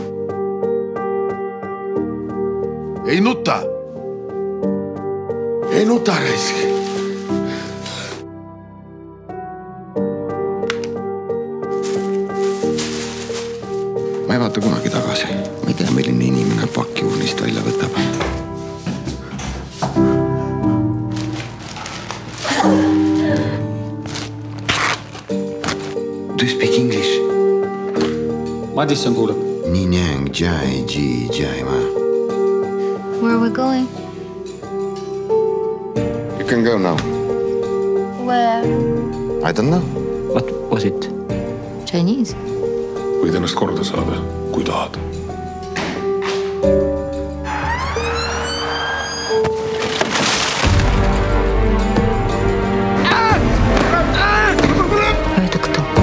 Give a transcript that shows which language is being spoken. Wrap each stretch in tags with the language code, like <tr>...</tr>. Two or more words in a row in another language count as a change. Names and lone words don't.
<et>Ei nuta. Ei nuta, raisk. Ma ei vaata kunagi tagasi. Ma ei tea, milline inimene pakki urnist välja võtab.</et> <en>Do you speak English?</en> <et>Madisson kuuleb. Ninyang jai ji jai ma.</et> <en>Where are we going? You can go now. Where? I don't know. What was it? Chinese.</en> <et>Võid ennast korda saada, kui tahad.</et> <ru>Это кто?</ru>